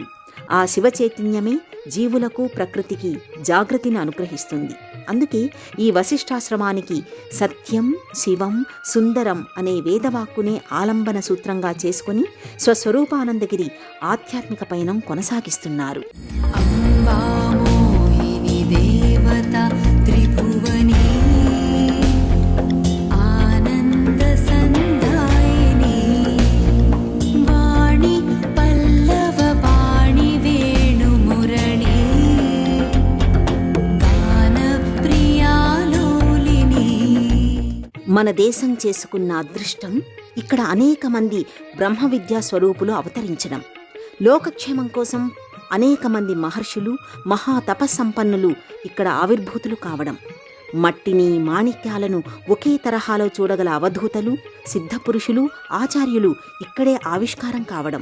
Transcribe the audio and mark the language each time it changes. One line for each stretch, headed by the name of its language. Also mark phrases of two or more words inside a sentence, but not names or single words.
Telugu: ఆ శివ చైతన్యమే జీవులకు, ప్రకృతికి జాగృతిని అనుగ్రహిస్తుంది. అందుకే ఈ వశిష్ఠాశ్రమానికి సత్యం, శివం, సుందరం అనే వేదవాక్కునే ఆలంబన సూత్రంగా చేసుకుని స్వస్వరూపానందగిరి ఆధ్యాత్మిక పయనం కొనసాగిస్తున్నారు.
Sanskrit: अम्बामोहिनी देवता त्रिभुवनी आनन्दसन्दायिनी वाणी पल्लवपाणि वेणुमुरळी गानप्रियालोलिनी.
Telugu: మన దేశం చేసుకున్న అదృష్టం ఇక్కడ అనేక మంది బ్రహ్మ విద్యా స్వరూపులు అవతరించడం. లోకక్షేమం కోసం అనేక మంది మహర్షులు, మహా తపస్సంపన్నులు ఇక్కడ ఆవిర్భూతులు కావడం. మట్టిని, మాణిక్యాలను ఒకే తరహాలో చూడగల అవధూతలు, సిద్ధపురుషులు, ఆచార్యులు ఇక్కడే ఆవిష్కారం కావడం.